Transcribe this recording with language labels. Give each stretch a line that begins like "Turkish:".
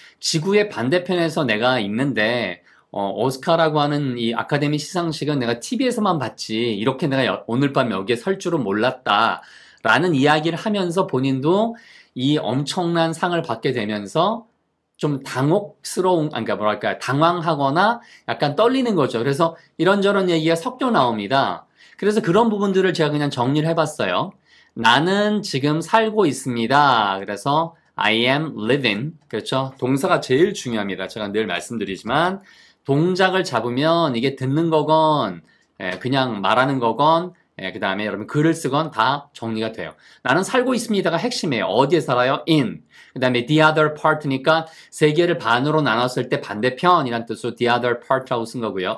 Korean: 지구의 반대편에서 내가 있는데 오스카라고 하는 이 아카데미 시상식은 내가 TV에서만 봤지 이렇게 내가 오늘 밤 여기에 설 줄은 몰랐다 라는 이야기를 하면서 본인도 이 엄청난 상을 받게 되면서 좀 당혹스러운, 그러니까 뭐랄까 당황하거나 약간 떨리는 거죠. 그래서 이런저런 얘기가 섞여 나옵니다. 그래서 그런 부분들을 제가 그냥 정리를 해봤어요. 나는 지금 살고 있습니다.
English: 그래서 I am living.
Korean: 그렇죠? 동사가 제일 중요합니다. 제가 늘 말씀드리지만 동작을 잡으면 이게 듣는 거건 그냥 말하는 거건 그 다음에 여러분 글을 쓰건 다 정리가 돼요. 나는 살고 있습니다가 핵심이에요. 어디에 살아요? in. 그 다음에
English: the other part
Korean: 니까 세계를 반으로 나눴을 때 반대편이란 뜻으로 the other part라고 쓴 거고요.